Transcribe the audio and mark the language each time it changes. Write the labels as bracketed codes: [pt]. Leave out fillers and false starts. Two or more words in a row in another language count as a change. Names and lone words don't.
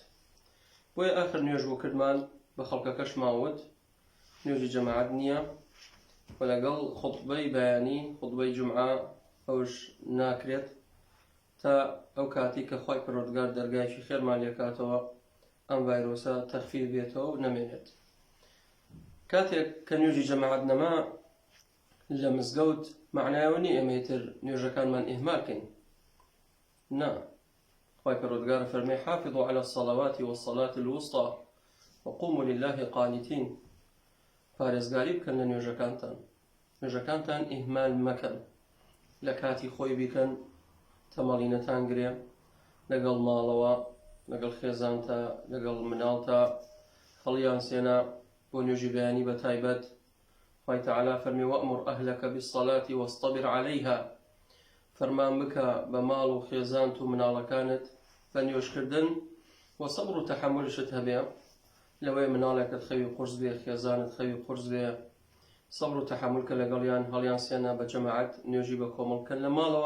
[ckb] بۆیە ئاخر نوێژ بۆ کردمان بە خەڵکەکەش ماوت نوێژی جەماعەت نییە و لەگەڵ خوتبەی بەیانی خوتبەی جومعە ئەوش ناکرێت تا ئەو کاتی کە خوای پەروەردگار دەرگایەکی خێرمان لێکاتەوە ئەم ڤایرۆسە تەخفیف بێتەوە و نەمێنێت. کاتێک کە نوێژی جەماعەت نەما لە مزگەوت معنایەوە نییە ئێمە ئیتر نوێژەکانمان ئیهمالکەین. نا، خوای پەروەردگار فەرمێ [ar] حافظوا على الصلوات والصلاة الوسطى وقوموا لله قانتين. [ckb] پارێزگاری بکەن لە نوێژەکانتان ئیهمال مەکەن، لە کاتی خۆی بیکەن، تەمەڵی نەتانگرێ لەگەڵ ماڵەوە، لەگەڵ خێزانتە، لەگەڵ مناڵتە، هەڵیان سێنا بۆ نوێژی بەیانی بە تایبەت. خوای تەعالا فەرمی [ar] وەأمر ئەهلەکە بالصلاة واصطبر عليها. [ckb] فەرمان بکە بە ماڵ و خێزانت و مناڵەکانت بە نوێژکردن و سەبر و تەحەمملشت هەبێ، لەوەی مناڵێکت خەوی قورس بێ، خێزانت خەوی قورس بێ، سەبر و تەحەمملکە لەگەڵیان، هەڵیان سێنا بە جەماعەت نوێژی بە کۆمەڵکەن لە ماڵەوە.